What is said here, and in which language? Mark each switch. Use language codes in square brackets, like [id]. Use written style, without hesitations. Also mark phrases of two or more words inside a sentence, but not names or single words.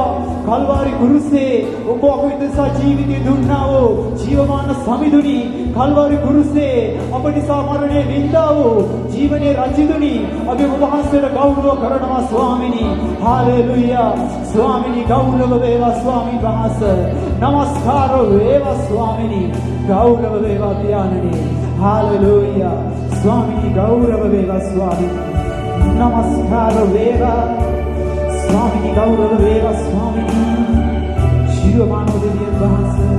[si] කල්වාරි කුරුසේ ඔබ අපිට ජීවිතය දුන්නා වූ ජීවමාන සමිඳුනි, කල්වාරි කුරුසේ අප නිසා මරණය වින්දා වූ ජීවනයේ රජිතුනි, අපි ඔබ වහන්සේට ගෞරව කරනවා ස්වාමිනී. හාලෙලුයා. ස්වාමිනී ගෞරව වේවා ස්වාමීන් වහන්සේ. නමස්කාර වේවා ස්වාමිනී. ගෞරව වේවා ධානනේ. හාලෙලුයා. ස්වාමිනී ගෞරව වේවා ස්වාමිනී. නමස්කාර වේවා ස්වාමී ගෞරව වේවා ස්වාමී ශිවමානෝ දේවී දාස